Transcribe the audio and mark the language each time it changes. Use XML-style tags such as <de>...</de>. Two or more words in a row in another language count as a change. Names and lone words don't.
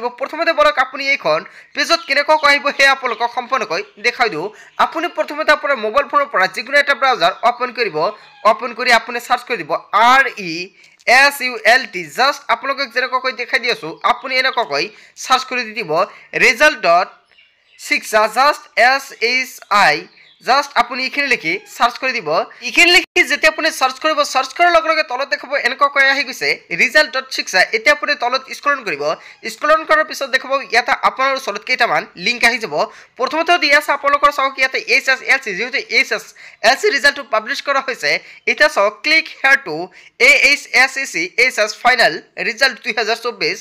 <as>প্ৰথমতে বলক আপুনি এইখন পেজত কেনেকুৱাকৈ আহিব সেয়া আপোনালোকক সম্পূৰ্ণকৈ দেখাই দিওঁ। আপুনি প্ৰথমতে আপোনাৰ মোবাইল ফোনৰ পৰা যিকোনো এটা ব্ৰাউজাৰ অপেন কৰিব। অপেন কৰি আপুনি চাৰ্চ কৰি দিব RESULT। জাষ্ট আপোনালোকক যেনেকুৱাকৈ দেখাই দি আছোঁ, আপুনি এনেকুৱাকৈ চাৰ্চ কৰি দি দিব result.shiksha জাষ্ট SHI। জাষ্ট আপুনি এইখিনি লিখি চাৰ্চ কৰি দিব। এইখিনি লিখি যেতিয়া আপুনি চাৰ্চ কৰিব, চাৰ্চ কৰাৰ লগে লগে তলত দেখাব এনেকুৱাকৈ আহি গৈছে result.shiksha। এতিয়া আপুনি তলত স্ক্ৰল কৰিব। স্ক্ৰল কৰাৰ পিছত দেখাব ইয়াতে আপোনাৰ ওচৰত কেইটামান লিংক আহি যাব। প্ৰথমতে দি আছে আপোনালোকৰ চাওক ইয়াতে HSLC, যিহেতু HSLC ৰিজাল্টটো পাব্লিছ কৰা হৈছে। এতিয়া চাওক</as> <en>click here to AHSEC final result 2024.</en>